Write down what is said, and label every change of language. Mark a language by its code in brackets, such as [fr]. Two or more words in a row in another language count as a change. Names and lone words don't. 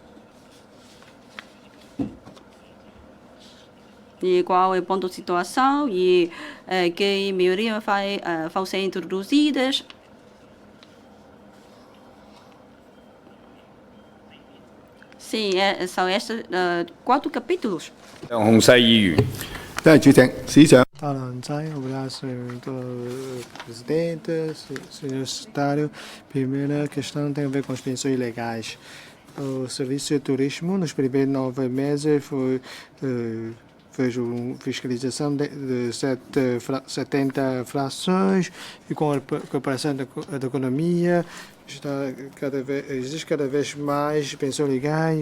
[pt] E qual é o ponto de situação e que melhorias vão ser introduzidas. Sim, são estes 4 capítulos. [yue] 梁鴻勢議員。多謝主席，史上。 [pt] Alanzai, obrigado, senhor presidente, senhor secretário. Primeira questão tem a ver com as pensões legais. O Serviço de Turismo, nos primeiros 9 meses, fez uma fiscalização de 70 frações e com a cooperação da economia existe cada vez mais pensões legais.